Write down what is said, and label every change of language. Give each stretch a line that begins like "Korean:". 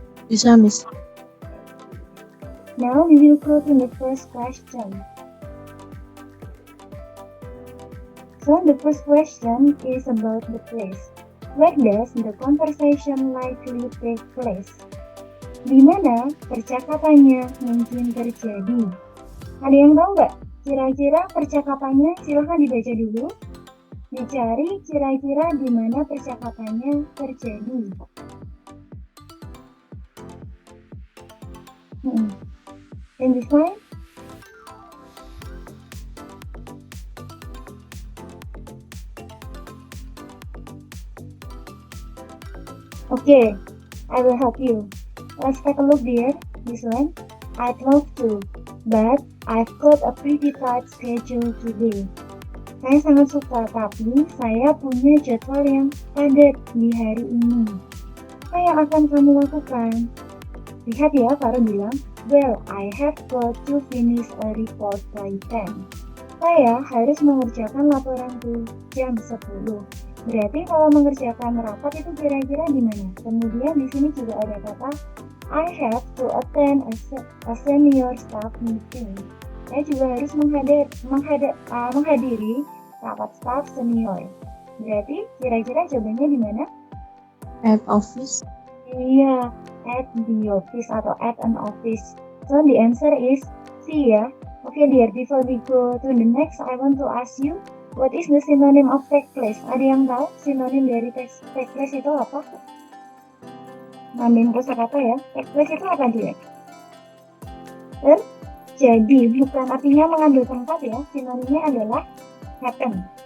Indonesian: Bisa, Miss.
English: Now we will go to the first question. So the first question is about the place. Where does the conversation likely take place?
Indonesian: Di mana percakapannya mungkin terjadi? Ada yang tahu nggak? Kira-kira percakapannya, silahkan dibaca dulu. Dicari kira-kira di mana percakapannya terjadi.
English: Can you find? Okay, I will help you. Let's take a look there. This one. I'd love to, but I've got a pretty tight schedule today.
Indonesian: Saya sangat suka, tapi saya punya jadwal yang padat di hari ini. Apa yang akan kamu lakukan? Lihat ya, Faro bilang,
English: well, I have got to finish a report by 10.
Indonesian: Saya harus mengerjakan laporanku jam 10. Berarti kalau mengerjakan rapat itu kira-kira di mana? Kemudian di sini juga ada kata
English: I have to attend a senior staff meeting.
Indonesian: Saya juga harus menghadiri rapat staff senior. Berarti kira-kira jawabannya di mana?
English: At office. Iya, at the office atau at an office. So the answer is C ya. Okay dear, before we go to the next, I want to ask you, what is the synonym of take place?
Indonesian: Ada yang tahu sinonim dari take place itu apa? Nambahin kosakata ya. Take place itu apa dia? Terjadi, bukan artinya mengambil tempat ya. Sinonimnya adalah happen.